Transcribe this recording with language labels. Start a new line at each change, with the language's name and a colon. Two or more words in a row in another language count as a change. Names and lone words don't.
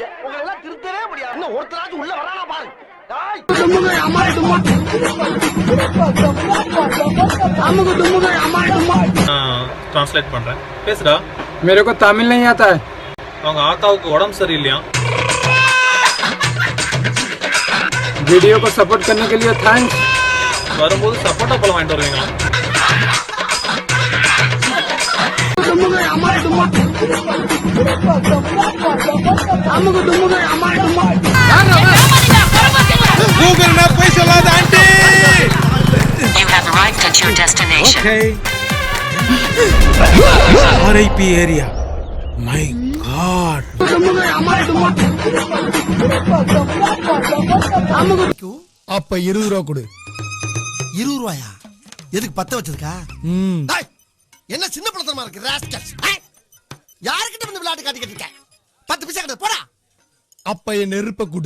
Tamil: உங்களை எல்லாம் திருத்தவே முடியாது. இன்னும் ஒருத்தராச்சும் உள்ள வரானா பாரு. ट्रांसलेट பண்றேன். பேசுடா.
Hindi: मेरे को तमिल नहीं आता है.
Tamil: அவங்க ஆத்தாவுக்கு உடம்பு சரியில்லையா?
Hindi: वीडियो को सपोर्ट करने के लिए थैंक्स.
Tamil: வரும்போது சப்போட்டா பழம் வாங்கிட்டு வருவீங்களா? கூகுள் மேப் போய் சொல்லாத ஆண்டி.
English: You have arrived at your destination. Okay. RIP area. My God.
Tamil: அப்ப 20 ரூபா கொடு. 20 ரூபாயா? எதுக்கு பத்த வச்சிருக்கா? என்ன சின்ன பழத்தனமா இருக்கு ராஸ்கல்ஸ். யார்கிட்ட வந்து விளையாட்டு காட்டிக்கிட்டு இருக்க? 10 பைசா கட்டு போடா. அப்ப என் நெருப்ப கொடு.